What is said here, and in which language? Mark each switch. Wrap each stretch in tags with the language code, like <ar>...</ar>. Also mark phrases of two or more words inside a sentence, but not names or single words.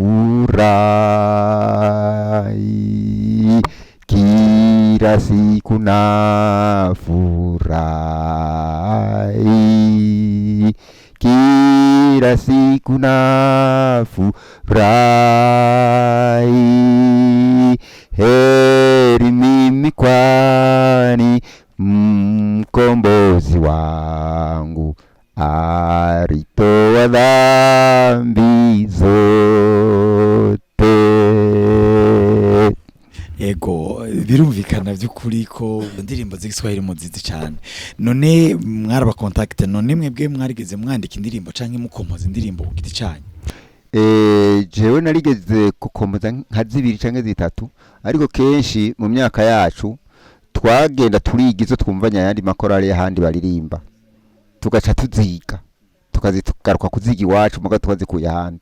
<sw>furahi, kila siku na furahi, kila siku na furahi. Heri mimi kwani mkombozi wangu alitoa dhambi zote.</sw> <rn>Ego birumvikana by'ukuri ko indirimbo z'igiswahili muzizi cyane. None mwaraba contact, none mwebwe mwarigeze mwandika indirimbo canke mukompoza indirimbo ku giti cyanyu? Jewe narigeze gukompoza nka 2 canke 3, ariko kenshi mu myaka yacu twagenda turiga izo twumvanya yandi makorale y'ahandi baririmba, tugaca tuziga tukazitugaruka kuziga iwacu muga twazikuye ahandi.</rn>